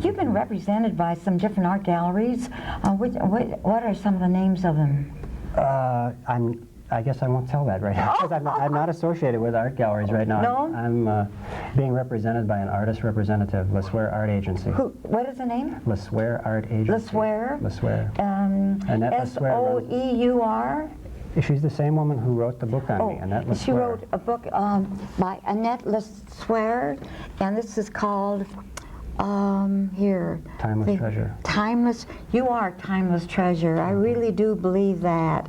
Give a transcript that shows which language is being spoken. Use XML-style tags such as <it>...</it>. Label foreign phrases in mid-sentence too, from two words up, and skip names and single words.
<en>You've been represented by some different art galleries. What are some of the names of them? I guess I won't tell that right now because I'm not associated with art galleries right now. No? I'm being represented by an artist representative, LeSueur Art Agency. What is the name? LeSueur Art Agency. LeSueur? LeSueur. Annette LeSueur. S-O-E-U-R? She's the same woman who wrote the book on me, Annette LeSueur. She wrote a book by Annette LeSueur, and this is called, here. Timeless Treasure. Timeless, you are timeless treasure. I really do believe that.</en>